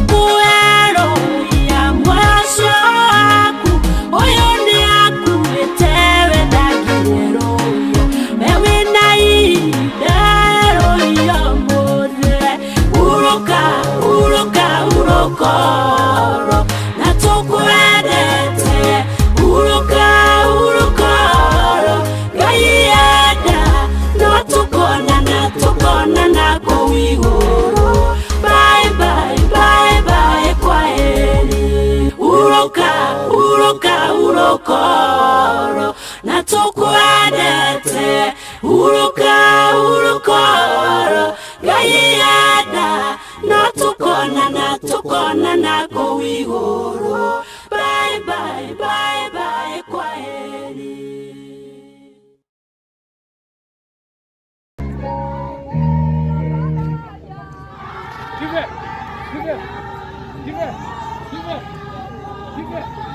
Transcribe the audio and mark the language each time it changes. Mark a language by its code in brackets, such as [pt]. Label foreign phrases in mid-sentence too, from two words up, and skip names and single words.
[ki] kuero ya mwacio waku uyu ni akuitewe ndagireroya mewe na ihinderoya muthe uroka urokoro na tukwendete uroka urokoro gaienda no tukonana kũu igũrũ. [en] Bye bye bye bye, kwaheri. [ki] Uroka urokoro na tukwendete uroka urokoro gaienda no tukonana kũu igũrũ. [en] Bye bye bye bye, kwaheri. Give it! Give it! Give it! Give it! Give it!